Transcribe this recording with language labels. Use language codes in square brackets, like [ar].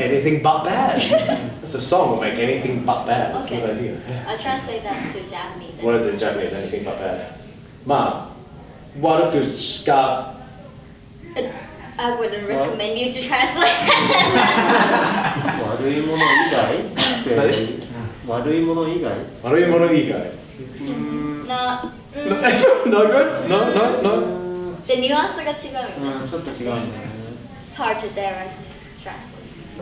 [en] Anything but bad. That's a song we'll make. Anything but bad. That's Okay. a good idea. I'll translate that to Japanese. What is it in Japanese? Anything but bad. [ja] まあ、悪くしか [en] I wouldn't recommend you to translate that. [ja] 悪いもの以外って悪いもの以外悪いもの以外 [en] No. No good? No, no. The nuance [ja] が違うよね。ちょっと違うんだよね [en] It's hard to direct translate.